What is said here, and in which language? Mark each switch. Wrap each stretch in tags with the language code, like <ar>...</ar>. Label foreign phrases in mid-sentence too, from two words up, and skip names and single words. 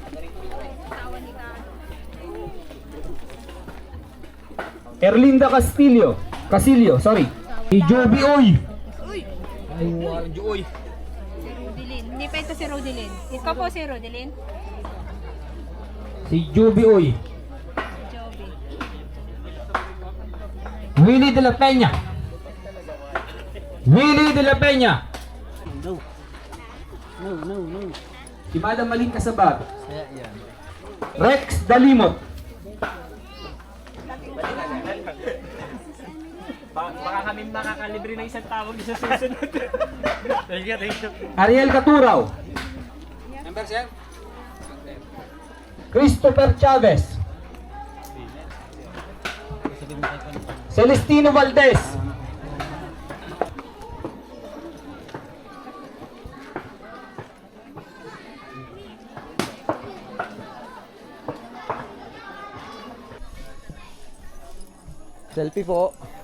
<tl>Erlinda Casilio, sorry. Si Joby Uy. Si Rodelin. Hindi pa ito si Rodelin. Ikaw po si Rodelin. Si Joby Uy. Joby. Willie de la Peña. Willie de la Peña. No. Si Madam Maling Kasabat. Rex Dalimot. Baka kami makakalibre ng isang tawag sa susunod.</tl> <en>Thank you.</en> <tl>Ariel Caturaw.</tl> <en>Number sir?</en> <tl>Christopher Chavez. Celestino Valdez. Selfie po.</tl>